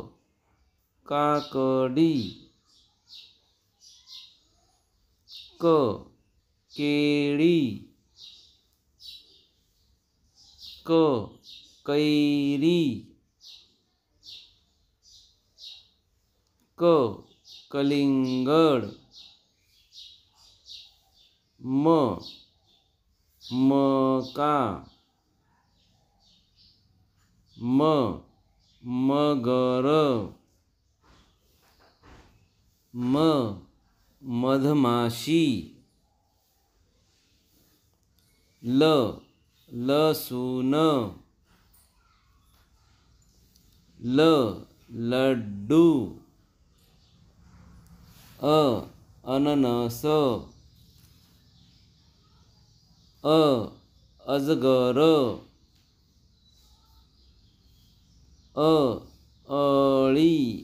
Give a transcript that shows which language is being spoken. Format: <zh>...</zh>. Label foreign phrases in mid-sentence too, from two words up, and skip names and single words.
<mr>काकडी, क, केळी, क, कैरी, क, कलिंगड, म, मका, म, मगर, म, मधमाशी, ल, लसूण, ल, लड्डू, अननस, अजगर, अळी.</mr>